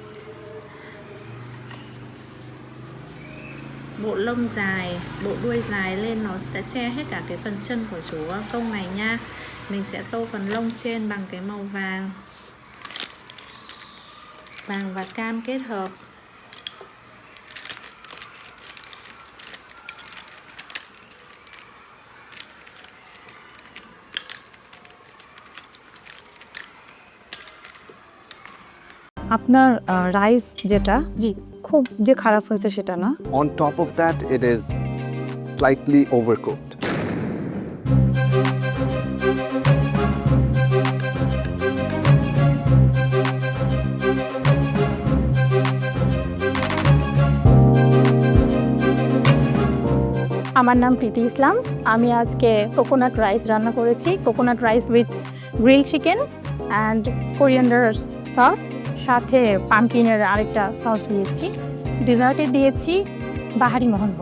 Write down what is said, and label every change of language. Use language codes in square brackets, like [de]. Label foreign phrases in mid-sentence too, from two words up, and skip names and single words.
[vi] Bộ lông dài, bộ đuôi dài lên nó sẽ che hết cả cái phần chân của chú công này nha. Mình sẽ tô phần lông trên bằng cái màu vàng. Vàng và cam kết hợp. [bn] আপনার রাইস যেটা জি খুব যে খারাপ হয়েছে সেটা না [en] On top of that, it is slightly overcooked. [bn] আমার নাম প্রীতি ইসলাম আমি আজকে [en] coconut rice [bn] রান্না করেছি [en] coconut rice with grill chicken and coriander sauce [bn] সাথে পামকিনের আরেকটা সস দিয়েছি ডেজার্টে দিয়েছি বাহারি মোহনভোগ